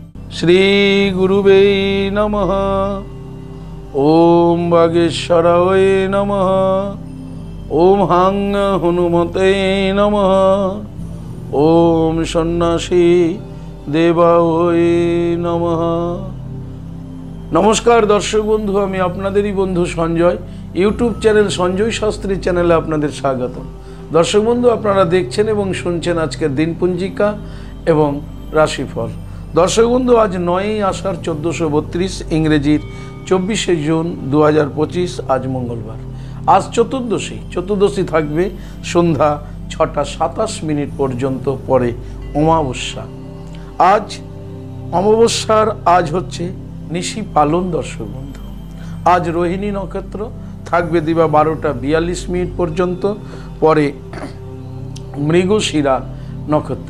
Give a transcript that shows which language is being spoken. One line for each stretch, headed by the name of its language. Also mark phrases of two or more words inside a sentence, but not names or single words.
Sanskrit: श्री गुरुवे नमः। ओम वागीश्वराय नमः। ओम हां हनुमते नमः। ओम सन्यासी देवाय नमः।
Bangla: নমস্কার দর্শক বন্ধু, আমি আপনাদেরই বন্ধু সঞ্জয়। ইউটিউব চ্যানেল সঞ্জয় শাস্ত্রী চ্যানেলে আপনাদের স্বাগতম। দর্শক বন্ধু, আপনারা देखছেন এবং শুনছেন আজকের দিনপঞ্জিকা এবং রাশিফল। দর্শক বন্ধু, আজ 9 আষাঢ় 1432 ইংরেজির 24 জুন 2025 আজ মঙ্গলবার। আজ চতুর্দশী থাকবে সন্ধ্যা 6টা 27 মিনিট পর্যন্ত, পরে অমাবস্যা। आज অমাবস্যার আজ হচ্ছে নিশি পালন। দর্শক বন্ধু, आज রোহিণী নক্ষত্র থাকবে দিবা 12টা 42 মিনিট পর্যন্ত, পরে মৃগশিরা নক্ষত্র।